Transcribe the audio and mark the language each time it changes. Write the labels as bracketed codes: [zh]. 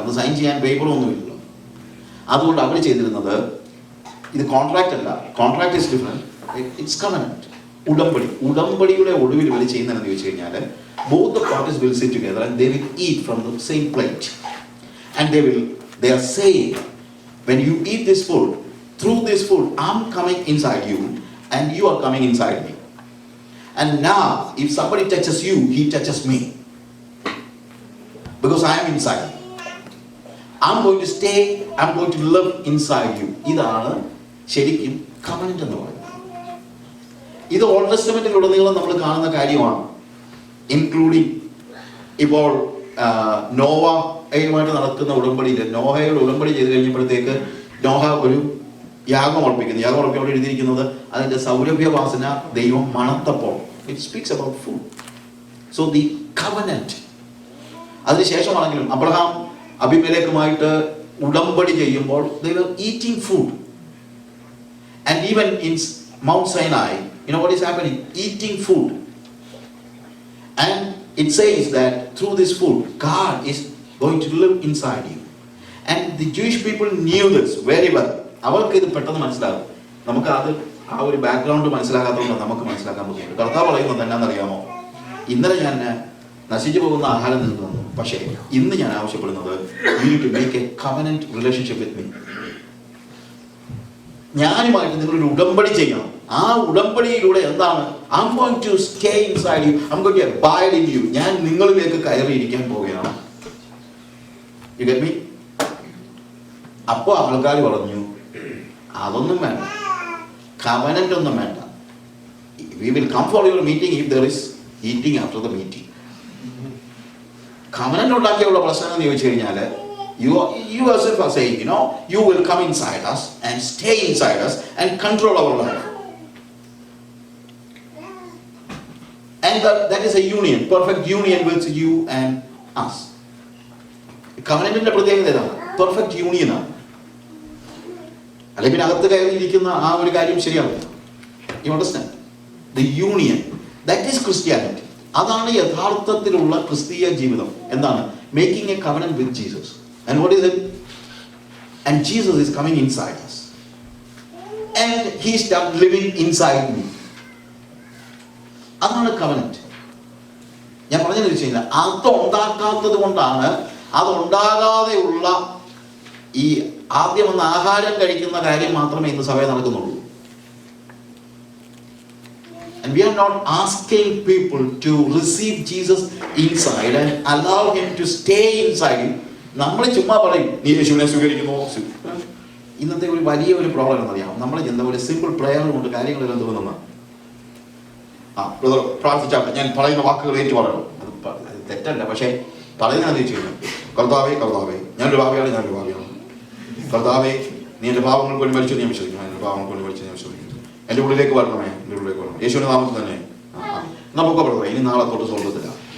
[ml] അന്ന് സൈൻ ചെയ്യാൻ പേപ്പറൊന്നുമില്ലല്ലോ. അതുകൊണ്ട് അവർ ചെയ്തിരുന്നത്, ഇത് കോൺട്രാക്ട് അല്ല, [en] Contract is different, it's covenant. [ml] ഉടമ്പടിയുടെ ഒടുവിൽ ഇവർ ചെയ്യുന്നതെന്ന് ചോദിച്ചു കഴിഞ്ഞാൽ, [en] both the parties will sit together and they will eat from the same plate, and they are saying, when you eat this food, through this food I'm coming inside you and you are coming inside me, and now if somebody touches you, he touches me because I am inside. I'm going to stay, I'm going to live inside you. [ml] ഇതാണ് ശരിക്കും covenant എന്ന് പറയുന്നത്. ഇത് old ടെസ്റ്റമെന്റിലുടനീളം നമ്മൾ കാണുന്ന കാര്യമാണ്. Including ഇപ്പോൾ നോഹയുമായിട്ട് നടക്കുന്ന ഉടമ്പടിയിൽ, നോഹയുടെ ഉടമ്പടി ചെയ്ത് കഴിഞ്ഞപ്പോഴത്തേക്ക് നോഹ ഒരു യാഗം അർപ്പിക്കുന്നു. യാഗം അർപ്പിക്കാൻ എഴുതിയിരിക്കുന്നത് അതിൻ്റെ സൗരഭ്യവാസന ദൈവം മണത്തപ്പോൾ. [en] It speaks about food. So the covenant. [ml] അതിനുശേഷമാണെങ്കിലും Abraham അബിമേലെക്കുമായിട്ട് ഉടമ്പടി ചെയ്യുമ്പോൾ [en] they were eating food. And even in Mount Sinai, you know what is happening? Eating food. And it says that through this food, God is going to live inside you. And the Jewish people knew this very well. [ml] അവർക്ക് ഇത് പെട്ടെന്ന് മനസ്സിലാകും. നമുക്ക് അത് ആ ഒരു background മനസ്സിലാകാത്തതുകൊണ്ട് നമുക്ക് മനസ്സിലാക്കാൻ ബുദ്ധിമുട്ട്. കർത്താവ് പറയുന്നത് എന്നാണെന്നറിയാമോ? ഇന്നലെ ഞാൻ നശിച്ചു പോകുന്ന ആഹാരം നിന്ന് തന്നു, പക്ഷേ ഇന്ന് ഞാൻ ആവശ്യപ്പെടുന്നത്, [en] you need to make a covenant relationship with me. [ml] ഞാനുമായിട്ട് നിങ്ങളൊരു ഉടമ്പടി ചെയ്യണം. ആ ഉടമ്പടിയിലൂടെ എന്താണ്? [en] I'm going to stay inside you. I'm going to abide in you. [ml] ഞാൻ നിങ്ങളിലേക്ക് കയറിയിരിക്കാൻ പോവുകയാണ്. [en] You get me? [ml] അപ്പോൾ ആൾക്കാർ പറഞ്ഞു, അതൊന്നും വേണ്ട, കവനന്റ് ഒന്നും വേണ്ട. [en] We will come for your meeting if there is eating after the meeting. [ml] Covenant ഉണ്ടാക്കിയുള്ള പ്രശ്നം എന്ന് ചോദിച്ചു കഴിഞ്ഞാൽ, [en] you yourself are saying, you will come inside us and stay inside us and control our life. And that is a union, perfect union with you and us. [ml] കവനന്റിന്റെ പ്രത്യേകത ഏതാണ്? Perfect യൂണിയനാണ്. അല്ലെങ്കിൽ അകത്ത് കയറിയിരിക്കുന്ന ആ ഒരു കാര്യം ശരിയാവില്ല. [en] You understand? The union, that is Christianity. [ml] അതാണ് യഥാർത്ഥത്തിലുള്ള ക്രിസ്തീയ ജീവിതം. എന്താണ്? [en] Making a covenant with Jesus. And what is it? And Jesus is coming inside us. And he started living inside me. [ml] അതാണ് കവനന്റ്. ഞാൻ പറഞ്ഞതെന്ന് വെച്ച് കഴിഞ്ഞാൽ അത് ഉണ്ടാക്കാത്തത് കൊണ്ടാണ്, അതുണ്ടാകാതെയുള്ള ഈ ആദ്യം ഒന്ന് ആഹാരം കഴിക്കുന്ന കാര്യം മാത്രമേ ഇന്ന് സഭയിൽ നടക്കുന്നുള്ളൂ. [en] And we are not asking people to receive Jesus inside and allow him to stay inside you. [ml] നമ്മൾ ചുമ്മാ പറയും നീ യേശുവിനെ സ്വീകരിക്കുന്നു. ഇന്നത്തെ ഒരു വലിയ ഒരു പ്രോബ്ലം എന്നറിയാം. നമ്മൾ എന്താ ഒരു സിമ്പിൾ പ്രയർ കൊണ്ട് കാര്യങ്ങളെല്ലാം തോന്നുന്ന പ്രാർത്ഥിച്ചാൽ ഞാൻ പറയുന്ന വാക്കുകൾ ഏറ്റു പറയണം. അത് തെറ്റല്ല, പക്ഷേ പറയുന്നതെന്ന് വെച്ച് കഴിഞ്ഞാൽ കർത്താവേ കർത്താവേ ഞാനൊരു ഭാവിയാണ്, കർത്താവേ നീ എൻ്റെ പാവങ്ങൾക്ക് വേണ്ടി മരിച്ചു ഞാൻ വിശ്വസിക്കുന്നു, എൻ്റെ പാവങ്ങൾക്ക് വേണ്ടി മരിച്ചു ഞാൻ വിശ്വസിക്കുന്നു, എൻ്റെ ഉള്ളിലേക്ക് വരണമേ, എൻ്റെ ഉള്ളിലേക്ക് വരണം, യേശുവിൻ്റെ നാമത്തിൽ തന്നെ നമുക്ക് പറഞ്ഞത് ഇനി നാളെ തൊട്ട് സ്വർഗത്തില്ല.